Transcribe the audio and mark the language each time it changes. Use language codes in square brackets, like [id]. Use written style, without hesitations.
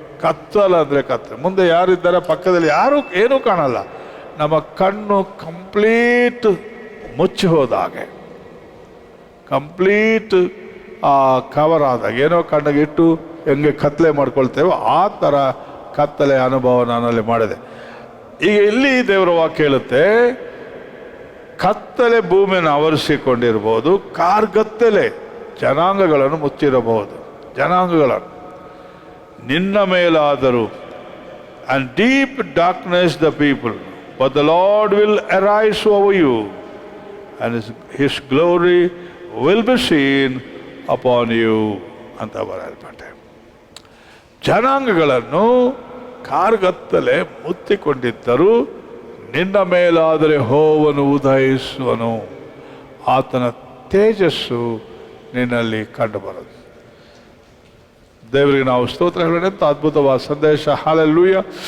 [kn] ಕತ್ತಲ ಅಂದರೆ ಕತ್ತಲೆ. ಮುಂದೆ ಯಾರಿದ್ದಾರೆ, ಪಕ್ಕದಲ್ಲಿ ಯಾರೂ ಏನೂ ಕಾಣಲ್ಲ. ನಮ್ಮ ಕಣ್ಣು ಕಂಪ್ಲೀಟ್ ಮುಚ್ಚಿ ಹೋದಾಗೆ, ಕಂಪ್ಲೀಟ್ ಕವರ್ ಆದಾಗ, ಏನೋ ಕಣ್ಣಿಗೆ ಇಟ್ಟು ಹೆಂಗೆ ಕತ್ತಲೆ ಮಾಡ್ಕೊಳ್ತೇವೋ ಆ ಥರ ಕತ್ತಲೆ ಅನುಭವ ನಾನಲ್ಲಿ ಮಾಡಿದೆ. ಈಗ ಇಲ್ಲಿ ದೇವರ ವಾಕ್ಯ ಹೇಳುತ್ತೆ, ಕತ್ತಲೆ ಭೂಮಿಯನ್ನು ಆವರಿಸಿಕೊಂಡಿರಬಹುದು, ಕಾರ್ಗತ್ತಲೆ ಜನಾಂಗಗಳನ್ನು ಮುಚ್ಚಿರಬಹುದು, ಜನಾಂಗಗಳನ್ನು ನಿನ್ನ ಮೇಲಾದರೂ, [en] and deep darkness the people, but the Lord will arise over you, and his glory will be seen upon you [kn] ಅಂತ ಬರೆಯಲ್ಪಟ್ಟೆ. ಜನಾಂಗಗಳನ್ನು ಕಾರ್ಗತ್ತಲೆ ಮುತ್ತಿಕೊಂಡಿದ್ದರು, ನಿನ್ನ ಮೇಲಾದರೆ ಯೆಹೋವನು ಉದಯಿಸುವನು, ಆತನ ತೇಜಸ್ಸು ನಿನ್ನಲ್ಲಿ ಕಂಡುಬರದು. ದೇವರಿಗೆ ನಾವು ಸ್ತೋತ್ರ ಹೇಳೋಣ. ಎಂಥ ಅದ್ಭುತವಾದ ಸಂದೇಶ, ಹಲ್ಲೆಲೂಯಾ.